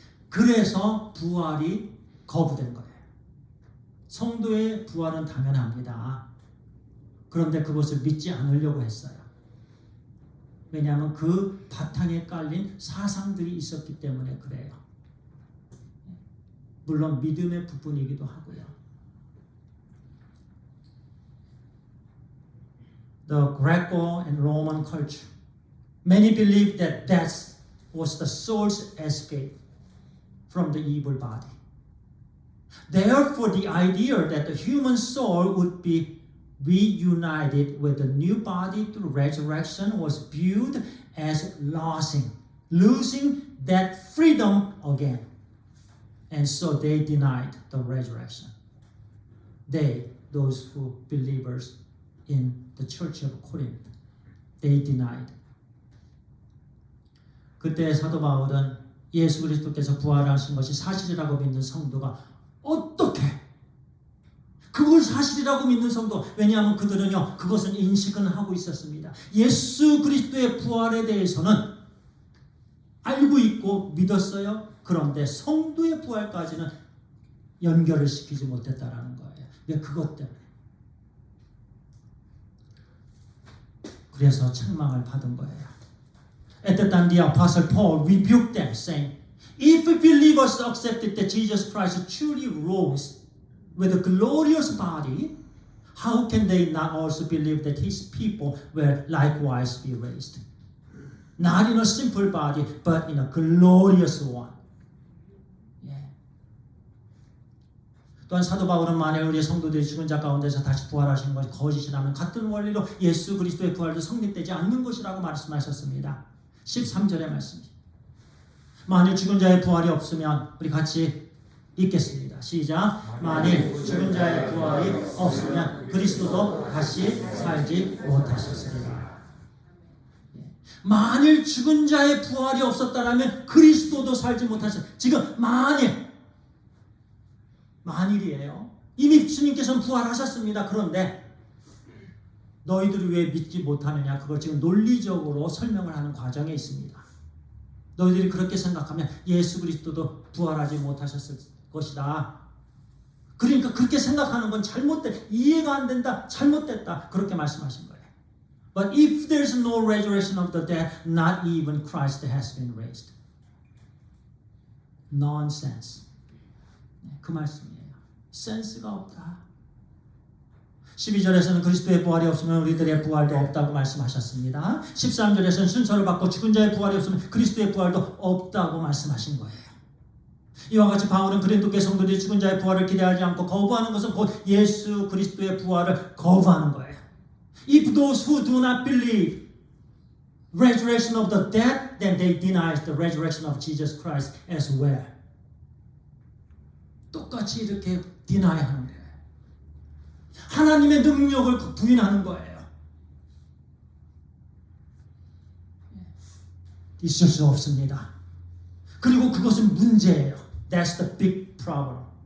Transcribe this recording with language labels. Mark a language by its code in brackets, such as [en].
[ko] 그래서 부활이 거부된 거예요. 성도의 부활은 당연합니다. 그런데 그것을 믿지 않으려고 했어요. 왜냐하면 그 바탕에 깔린 사상들이 있었기 때문에 그래요. 물론 믿음의 부분이기도 하고요. [en] The Greco and Roman culture, many believed that death was the soul's escape from the evil body. Therefore, the idea that the human soul would be reunited with the new body through resurrection was viewed as losing that freedom again. And so they denied the resurrection. Those who believers in the church of Corinth, they denied. [ko] 그때 사도 바울은 예수 그리스도께서 부활하신 것이 사실이라고 믿는 성도가 어떻게 그걸 사실이라고 믿는 성도, 왜냐하면 그들은요 그것은 인식은 하고 있었습니다. 예수 그리스도의 부활에 대해서는 알고 있고 믿었어요. 그런데 성도의 부활까지는 연결을 시키지 못했다라는 거예요. 왜? 그것 때문에. 그래서 책망을 받은 거예요. [en] At that time, the Apostle Paul rebuked them, saying, "If believers accepted that Jesus Christ truly rose with a glorious body, how can they not also believe that his people will likewise be raised? Not in a simple body, but in a glorious one. [ko] 또한 사도 바울은 만일 우리의 성도들이 죽은 자 가운데서 다시 부활하신 것이 거짓이라면 같은 원리로 예수 그리스도의 부활도 성립되지 않는 것이라고 말씀하셨습니다. 13절의 말씀입니다. 만일 죽은 자의 부활이 없으면 우리 같이 읽겠습니다. 시작. 만일 죽은 자의 부활이 없으면 그리스도도 다시 살지 못하셨으리라. 만일 죽은 자의 부활이 없었다라면 그리스도도 살지 못하셨. 지금 만일이에요. 이미 주님께서는 부활하셨습니다. 그런데 너희들이 왜 믿지 못하느냐? 그걸 지금 논리적으로 설명을 하는 과정에 있습니다. 너희들이 그렇게 생각하면 예수 그리스도도 부활하지 못하셨을 것이다. 그러니까 그렇게 생각하는 건 잘못된, 이해가 안 된다, 잘못됐다, 그렇게 말씀하신 거예요. [en] But if there's no resurrection of the dead, not even Christ has been raised. [ko] Nonsense. 그 말씀이에요. 센스가 없다. 12절에서는 그리스도의 부활이 없으면 우리들의 부활도 없다고 말씀하셨습니다. 13절에서는 순서를 받고 죽은 자의 부활이 없으면 그리스도의 부활도 없다고 말씀하신 거예요. 이와 같이 바울은 고린도 성도들이 죽은 자의 부활을 기대하지 않고 거부하는 것은 곧 예수 그리스도의 부활을 거부하는 거예요. [en] If those who do not believe resurrection of the dead, then they deny the resurrection of Jesus Christ as well. [ko] 똑같이 이렇게 디나이하는 거예요. 하나님의 능력을 부인하는 거예요. 있을 수 없습니다. 그리고 그것은 문제예요. [en] That's the big problem.